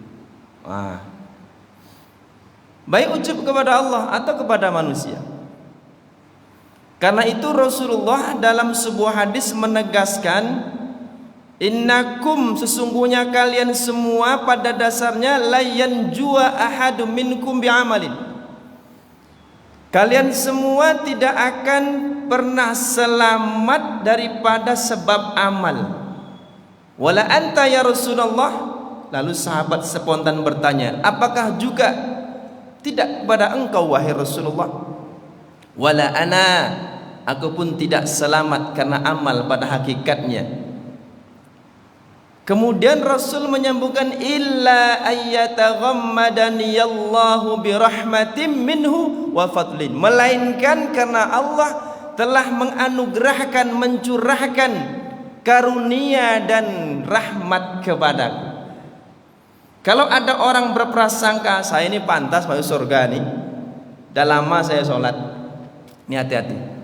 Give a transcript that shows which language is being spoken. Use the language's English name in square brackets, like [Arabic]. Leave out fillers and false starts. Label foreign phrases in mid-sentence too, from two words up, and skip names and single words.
[Indonesian] Baik ujub kepada Allah atau kepada manusia. Karena itu Rasulullah dalam sebuah hadis menegaskan, innakum, sesungguhnya kalian semua pada dasarnya [Arabic] لا ينجو أحدكم منكم بعمل. [Indonesian] Kalian semua tidak akan pernah selamat daripada sebab amal. [Arabic] ولا أنت يا رسول الله. [Indonesian] Lalu sahabat spontan bertanya, apakah juga tidak kepada engkau wahai Rasulullah? [Arabic] ولا أنا, [Indonesian] aku pun tidak selamat karena amal pada hakikatnya. Kemudian Rasul menyambungkan, [Arabic] إلا أن يتغمدني الله برحمة منه وفضل, [Indonesian] melainkan karena Allah telah menganugerahkan, mencurahkan karunia dan rahmat kepadaku. Kalau ada orang berprasangka saya ini pantas masuk surga nih, dah lama saya sholat, ini hati-hati.